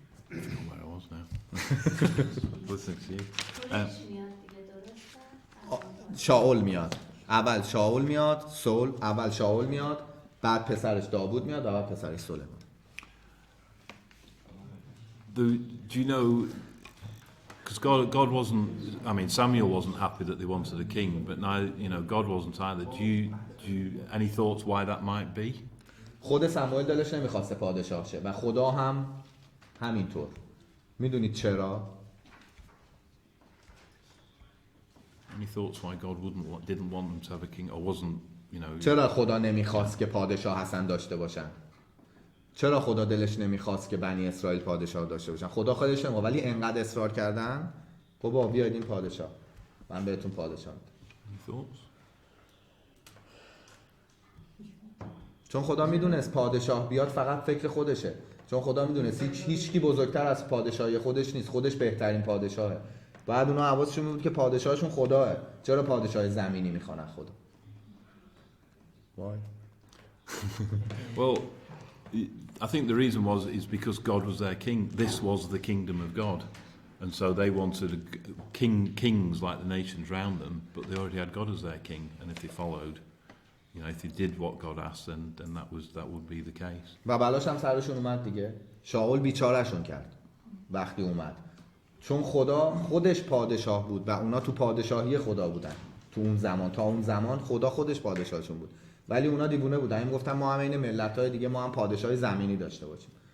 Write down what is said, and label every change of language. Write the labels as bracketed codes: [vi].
[en] Where I was now. Listening to you. [fa] خودش میاد دیگه، درسته؟ شاول میاد، اول شاول میاد، اول شاول میاد، بعد پسرش داوود میاد و بعد پسرش سلیمان. [en] Do you know, because God wasn't, I mean, Samuel wasn't happy that they wanted a king, but now, you know, God wasn't either. Do you any thoughts why that might be? [fa] خود سموئل دلش نمیخواسته پادشاه شه و خدا هم همینطور. میدونید چرا؟ [en] Any thoughts why God didn't want them to have a king, or wasn't, you know? [fa] چرا خدا نمیخواست که پادشاه حسن داشته باشن؟ چرا خدا دلش نمیخواست که بنی اسرائیل پادشاه داشته باشن؟ خدا خودش نمیخواست، ولی انقدر اصرار کردن بابا بیاید این پادشاه، من بهتون پادشاه میدم. [en] Any thoughts? [fa] چون خدا میدونست پادشاه بیاد فقط فکر خودشه، چون خدا میدونست هیچکی بزرگتر از پادشاهی خودش نیست، خودش بهترین پادشاهه. بعد اونا حواسشون بود که پادشاهشون خداه، چرا پادشاه زمینی میخوان خدا؟ [en] Why? Well, I think the reason is because God was their king. This was the kingdom of God, and so they wanted kings like the nations around them, but they already had God as their king. And if they followed, you know, if they did what God asked, then that would be the case. [fa] و بلاش هم سرشون اومد دیگه. شاول بیچارهشون کرد وقتی اومد، چون خدا خودش پادشاه بود و اونا تو پادشاهی خدا بودن. تو اون زمان، تا اون زمان خدا خودش پادشاهشون بود، ولی اونا دیوونه بودن. این گفتن ما هم این ملت‌های دیگه ما هم پادشاه زمینی داشته باشیم.